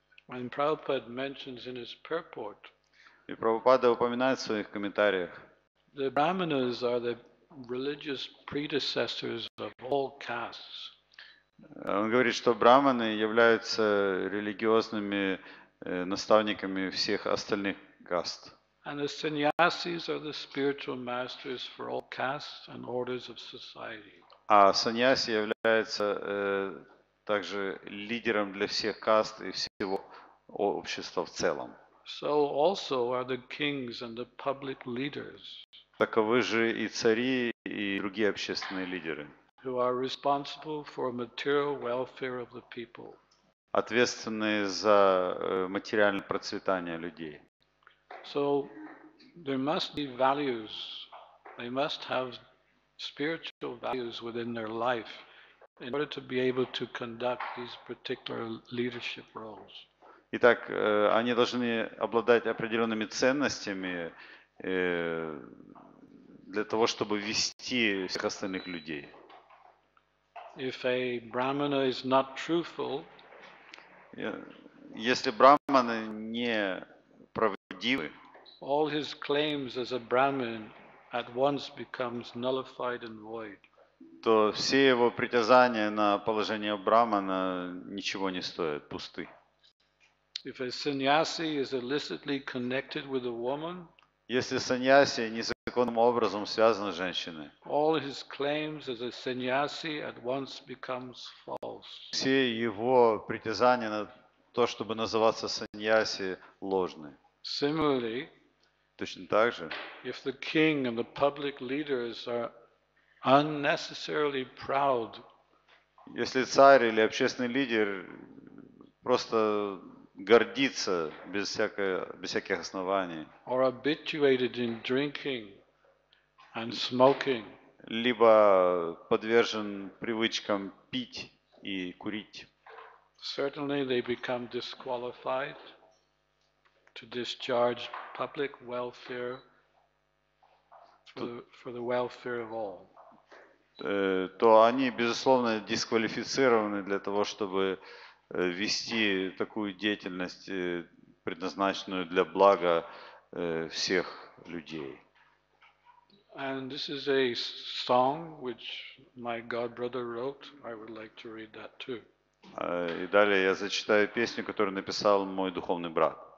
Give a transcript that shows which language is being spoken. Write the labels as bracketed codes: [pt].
[en] And Prabhupada mentions in his purport, [ru] И Прабхупада упоминает в своих комментариях, [en] the Brahmanas are the religious predecessors of all castes. [ru] он говорит, что браманы являются религиозными наставниками всех остальных каст. [en] And the sannyasis are the spiritual masters for all castes and orders of society. [ru] А саньяси является также лидером для всех каст и всего общества в целом. [en] So also are the kings and the public leaders [ru] Таковы же и цари, и другие общественные лидеры, [en] who are responsible for material welfare of the people. [ru] ответственные за материальное процветание людей. [en] So there must be values. They must have spiritual values within their life in order to be able to conduct these particular leadership roles. [ru] Итак, они должны обладать определенными ценностями для того, чтобы вести всех остальных людей. [en] If a brahmana is not truthful, [ru] если браманы не правдивы, [en] all his claims as a brahmin at once becomes nullified and void. [ru] то все его притязания на положение брамана ничего не стоят, пусты. [en] If a sannyasi is illicitly connected with a woman, [ru] Если саньяси незаконным образом связан с женщиной, [en] all his claims as a sannyasi at once becomes false. [ru] все его притязания на то, чтобы называться саньяси, ложны. [en] Similarly, [ru] Точно так же, [en] if the king and the public leaders are unnecessarily proud, [ru] если царь или общественный лидер просто гордится без всяких оснований, [en] or habituated in drinking and smoking, [ru] либо подвержен привычкам пить и курить, [en] certainly they become disqualified to discharge public welfare for the welfare of all. [ru] то они, безусловно, дисквалифицированы для того, чтобы вести такую деятельность, предназначенную для блага всех людей. [en] And this is a song which my god brother wrote. I would like to read that too. [ru] И далее я зачитаю песню, которую написал мой духовный брат.